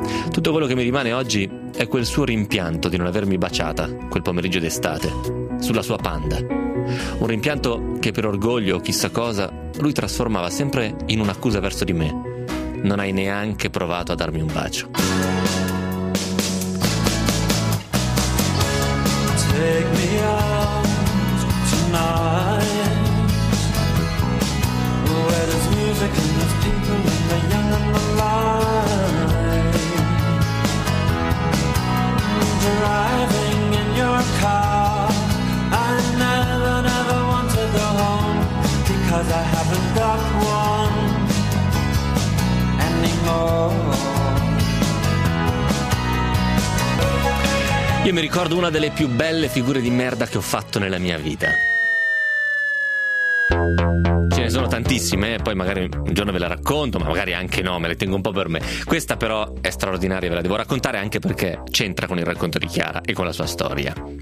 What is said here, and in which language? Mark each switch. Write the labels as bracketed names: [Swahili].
[Italian] Tutto quello che mi rimane oggi è quel suo rimpianto di non avermi baciata quel pomeriggio d'estate, sulla sua panda. Un rimpianto che per orgoglio o chissà cosa lui trasformava sempre in un'accusa verso di me. Non hai neanche provato a darmi un bacio. [English] Take me out tonight, where there's music and there's people and the young and the light. Driving in your car, I never, never want to go home, because I haven't got one anymore. [Italian] Io mi ricordo una delle più belle figure di merda che ho fatto nella mia vita. Ce ne sono tantissime, poi magari un giorno ve la racconto, ma magari anche no, me le tengo un po' per me. Questa però è straordinaria, ve la devo raccontare anche perché c'entra con il racconto di Chiara e con la sua storia.